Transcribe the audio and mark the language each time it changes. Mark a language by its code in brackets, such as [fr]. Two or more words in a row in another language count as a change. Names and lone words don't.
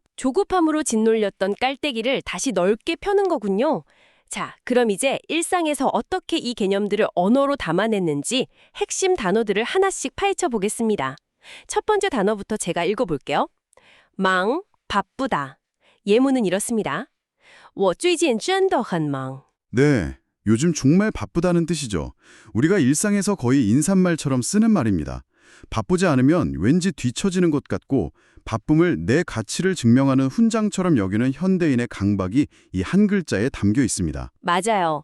[ko] 조급함으로 짓눌렸던 깔때기를 다시 넓게 펴는 거군요. 자, 그럼 이제 일상에서 어떻게 이 개념들을 언어로 담아냈는지 핵심 단어들을 하나씩 파헤쳐 보겠습니다. 첫 번째 단어부터 제가 읽어볼게요. 망, 바쁘다. 예문은 이렇습니다. [zh] 我最近真的很忙. [ko] 네, 요즘 정말 바쁘다는 뜻이죠. 우리가 일상에서 거의 인사말처럼 쓰는 말입니다. 바쁘지 않으면 왠지 뒤처지는 것 같고 바쁨을 내 가치를 증명하는 훈장처럼 여기는 현대인의 강박이 이 한 글자에 담겨 있습니다. 맞아요.